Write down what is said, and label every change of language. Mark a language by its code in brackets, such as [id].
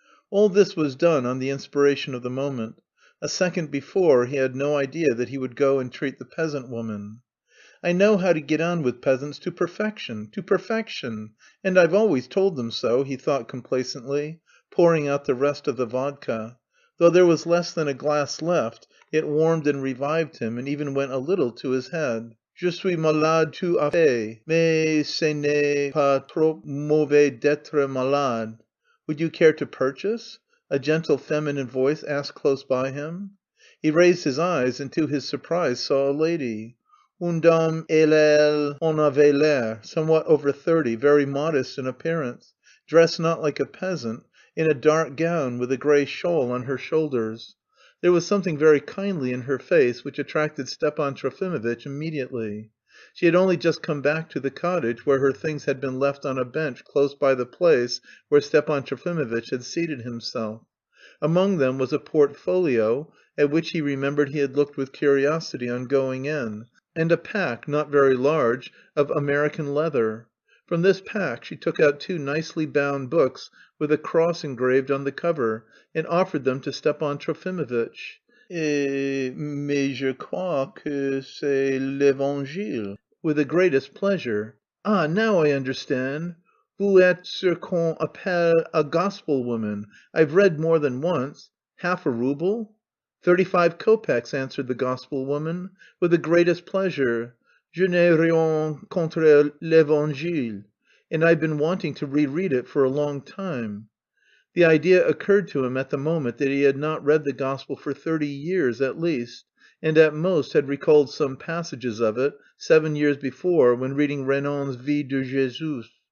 [en] All this was done on the inspiration of the moment. A second before he had no idea that he would go and treat the peasant woman. "I know how to get on with peasants to perfection, to perfection, and I've always told them so," he thought complacently, pouring out the rest of the vodka. Though there was less than a glass left, it warmed and revived him, and even went a little to his head. [fr] "Je suis malade tout à fait, mais ce n'est pas trop mauvais d'être malade. [en] Would you care to purchase?" a gentle feminine voice asked close by him. He raised his eyes, and to his surprise saw a lady. [fr] Une dame elle en avait l'air, [en] somewhat over 30, very modest in appearance, dressed not like a peasant, in a dark gown with a grey shawl on her shoulders. There was something very kindly in her face which attracted Stepan Trofimovitch immediately. She had only just come back to the cottage, where her things had been left on a bench close by the place where Stepan Trofimovitch had seated himself. Among them was a portfolio, at which he remembered he had looked with curiosity on going in, and a pack, not very large, of American leather. From this pack she took out 2 nicely bound books with a cross engraved on the cover, and offered them to Stepan Trofimovitch. [fr] Mais je crois que c'est l'Evangile." [en] "With the greatest pleasure." "Ah, now I understand. [fr] Vous êtes ce qu'on appelle [en] a gospel woman. I've read more than once. Half a rouble?" 35 kopecks," answered the gospel woman. "With the greatest pleasure. [fr] Je n'ai rien contre l'Evangile, [en] and I've been wanting to re‐read it for a long time." The idea occurred to him at the moment that he had not read the gospel for 30 years at least, and at most had recalled some passages of it 7 years before when reading Renan's Vie de Jésus.